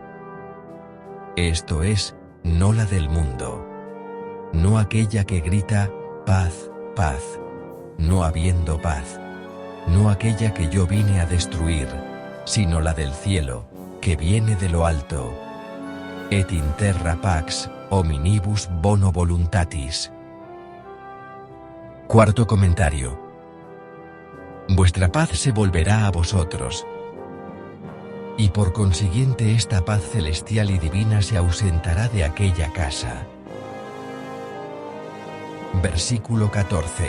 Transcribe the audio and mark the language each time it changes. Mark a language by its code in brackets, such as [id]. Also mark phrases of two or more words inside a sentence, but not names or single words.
[es] Esto es, no la del mundo. No aquella que grita, paz, paz, no habiendo paz. No aquella que yo vine a destruir, sino la del cielo, que viene de lo alto. [la] Et in terra pax, hominibus bono voluntatis. [es] Cuarto comentario. Vuestra paz se volverá a vosotros. Y por consiguiente esta paz celestial y divina se ausentará de aquella casa. Versículo 14.